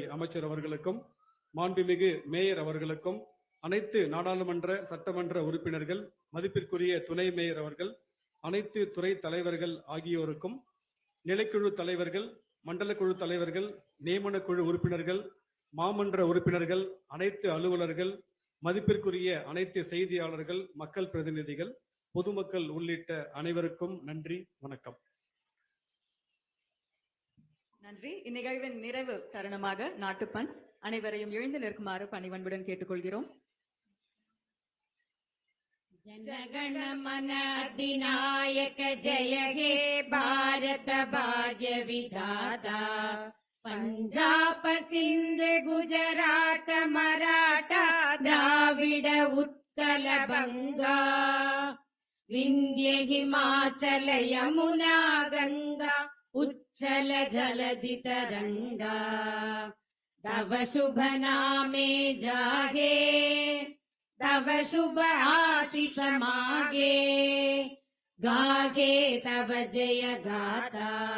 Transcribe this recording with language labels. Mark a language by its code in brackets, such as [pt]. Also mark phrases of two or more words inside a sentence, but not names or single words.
[ta] அமைச்சர் அவர்களுக்கும் மாண்புமிகு மேயர் அவர்களுக்கும் அனைத்து நாடாளுமன்ற சட்டமன்ற உறுப்பினர்கள், மதிப்பிற்குரிய துணை மேயர் அவர்கள், அனைத்து துறை தலைவர்கள் ஆகியோருக்கும், நிலைக்குழு தலைவர்கள், மண்டல குழு தலைவர்கள், நியமன குழு உறுப்பினர்கள், மாமன்ற உறுப்பினர்கள், அனைத்து அலுவலர்கள், மதிப்பிற்குரிய அனைத்து செய்தியாளர்கள், மக்கள் பிரதிநிதிகள், பொதுமக்கள் உள்ளிட்ட அனைவருக்கும் நன்றி, வணக்கம். நன்றி. இந்நிகழ்வின் நிறைவு தருணமாக நாட்டுப்பண் அனைவரையும் எழுந்து நிற்குமாறு பணிவன்புடன் கேட்டுக்கொள்கிறோம். [bn] জনগণ মন অধিনায়ক জয় হে ভারত ভাগ্য বিধাতা পঞ্জাব সিন্ধ গুজরাট মরাঠা দ্রাবিড় উৎকল বঙ্গ বিন্ধ্য হিমাচল যমুনা গঙ্গা উচ্চল জলধি তরঙ্গ তব শুভ নামে জাগে তব শুভ আশিস মাগে গাহে তব জয় গাথা